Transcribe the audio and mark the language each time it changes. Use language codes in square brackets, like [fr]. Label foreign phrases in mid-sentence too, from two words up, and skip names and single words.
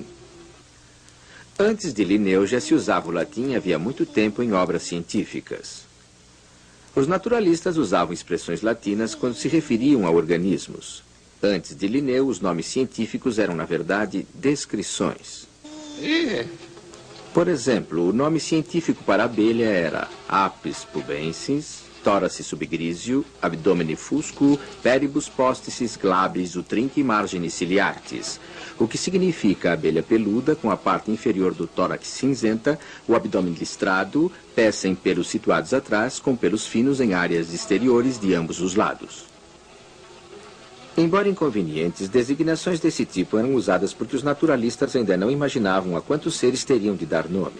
[pt] Antes de Linneu já se usava o latim havia muito tempo em obras científicas. Os naturalistas usavam expressões latinas quando se referiam a organismos. Antes de Linneu, os nomes científicos eram, na verdade, descrições. Por exemplo, o nome científico para a abelha era [la] Apis pubensis, Thoracis subgrisio, Abdomini fusco, Peribus posticis glabris utrinque marginis ciliartis, [pt] o que significa abelha peluda com a parte inferior do tórax cinzenta, o abdômen listrado, pés sem pelos situados atrás, com pelos finos em áreas exteriores de ambos os lados. Embora inconvenientes, designações desse tipo eram usadas porque os naturalistas ainda não imaginavam a quantos seres teriam de dar nome.